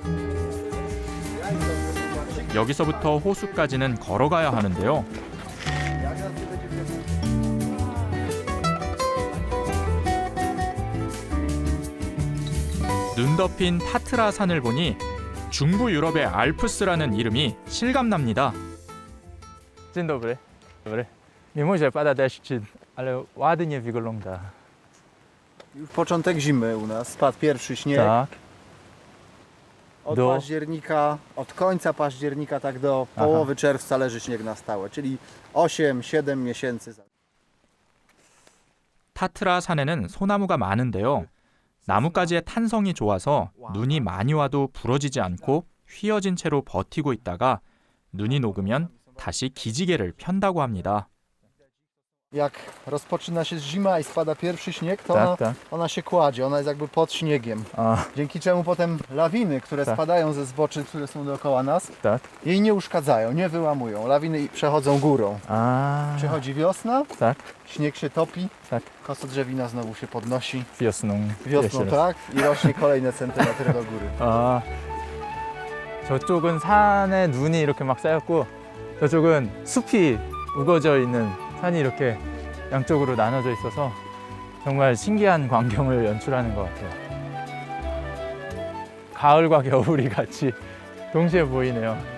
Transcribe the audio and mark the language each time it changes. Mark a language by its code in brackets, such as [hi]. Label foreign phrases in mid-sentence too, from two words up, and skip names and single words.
[ko] 여기서부터 호수까지는 걸어가야 하는데요. 눈 덮인 타트라 산을 보니 중부 유럽의 알프스라는 이름이 실감납니다. [pl] Dzień dobry. Dobry. Mimo, że pada deszcz, ale ładnie wygląda. Już początek zimy u nas, spadł pierwszy śnieg. Tak. Od Do- października, od końca października tak do połowy czerwca leży śnieg na stałe, czyli 8-7 miesięcy. [ko] 타트라 산에는 소나무가 많은데요. 나뭇가지의 탄성이 좋아서 눈이 많이 와도 부러지지 않고 휘어진 채로 버티고 있다가 눈이 녹으면 다시 기지개를 편다고 합니다. [pl] Jak rozpoczyna się zima i spada pierwszy śnieg, to Tak, tak. ona się kładzie, ona jest jakby pod śniegiem. A, Dzięki czemu potem lawiny, które Tak. spadają ze zboczy, które są dookoła nas, tak. jej nie uszkadzają, nie wyłamują. Lawiny przechodzą górą. A, Przychodzi wiosna, tak, śnieg się topi, tak. kosodrzewina znowu się podnosi. Wiosną. Wiosną, jeszcze raz. tak? I rośnie kolejne centymetry do góry. [ko] 아, 저쪽은 산에 눈이 이렇게 막 쌓였고 저쪽은 숲이 우거져 있는 산이 이렇게 양쪽으로 나눠져 있어서 정말 신기한 광경을 연출하는 것 같아요. 가을과 겨울이 같이 동시에 보이네요.